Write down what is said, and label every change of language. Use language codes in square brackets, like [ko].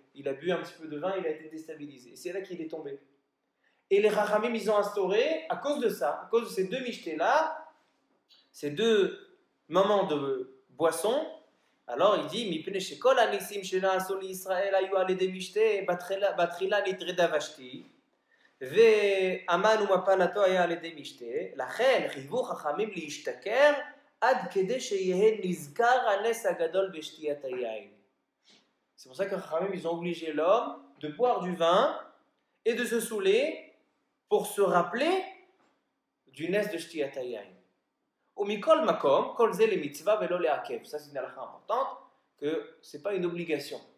[fr] Il a bu un petit peu de vin, il a été déstabilisé. Et c'est là qu'il est tombé. Et les Chachamim ils ont instauré, à cause de ça, à cause de ces deux mishtés là, ces deux moments de boisson, alors il dit [he] Mipnei shekol hanisim shena'asu li Israël ayu al yedei mishteh batrila nitreda Vashti. והמן ומפלתו היה על ידי משתה, לכן חייבו חכמים להשתכר עד כדי שיהיה נזכר הנס הגדול בשתיית היין. [fr] C'est pour ça que Chachamim ils ont obligé l'homme de boire du vin et de se saouler pour se rappeler du nes de [he] shtiyat hayayin. Umikol makom, kol ze le mitzvah velo leakev. [fr] Ça c'est une halakha importante, que c'est pas une obligation.